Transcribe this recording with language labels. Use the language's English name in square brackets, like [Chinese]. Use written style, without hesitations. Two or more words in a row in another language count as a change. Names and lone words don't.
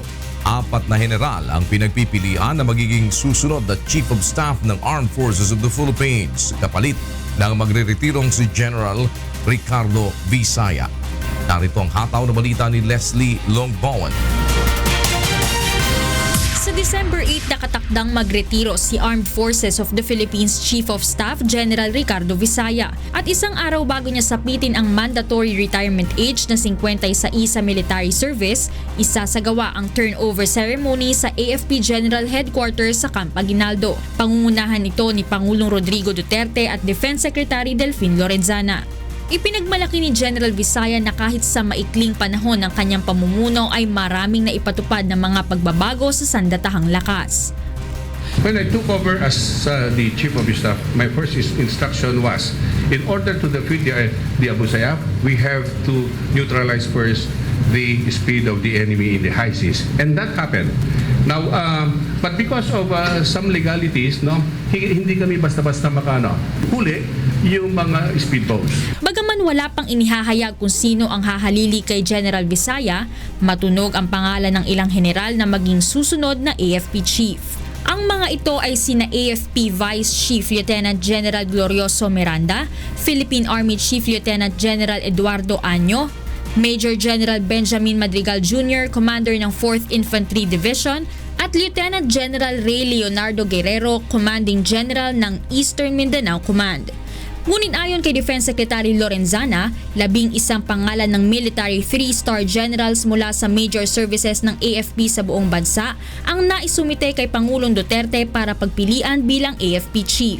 [Filipino] 4 na general ang pinagpipilian na magiging susunod na Chief of Staff ng Armed Forces of the Philippines, kapalit ng magreretirong si General Ricardo Visaya. Narito ang hataw na balita ni Leslie Longbowen. Sa December 8 nakatakdang magretiro si Armed Forces of the Philippines Chief of Staff General Ricardo Visaya at isang araw bago niya sapitin ang [English] mandatory retirement age [Filipino] na 50 sa [English] military service, [Filipino] isasagawa ang [English] turnover ceremony [Filipino] sa AFP General Headquarters sa Camp Aguinaldo. Pangungunahan ito ni Pangulong Rodrigo Duterte at Defense Secretary Delfin Lorenzana. Ipinagmalaki ni General Visaya na kahit sa maikling panahon ng kanyang pamumuno ay maraming naipatupad na mga pagbabago sa sandatahang lakas. [English] When I took over as the Chief of Staff, my first instruction was, in order to defeat the Abu Sayyaf, we have to neutralize first the speed of the enemy in the high seas. And that happened. Now, but because of some legalities, [Filipino] hindi kami basta-basta huli yung mga speedboats. Bagaman wala pang inihahayag kung sino ang hahalili kay General Visaya, matunog ang pangalan ng ilang general na maging susunod na AFP Chief. Ang mga ito ay sina AFP Vice Chief Lieutenant General Glorioso Miranda, Philippine Army Chief Lieutenant General Eduardo Año, Major General Benjamin Madrigal Jr., Commander ng 4th Infantry Division, at Lieutenant General Ray Leonardo Guerrero, Commanding General ng Eastern Mindanao Command. Ngunit ayon kay Defense Secretary Lorenzana, 11 pangalan ng [English] military 3-star generals [Filipino] mula sa [English] major services [Filipino] ng AFP sa buong bansa ang naisumite kay Pangulong Duterte para pagpilian bilang AFP Chief.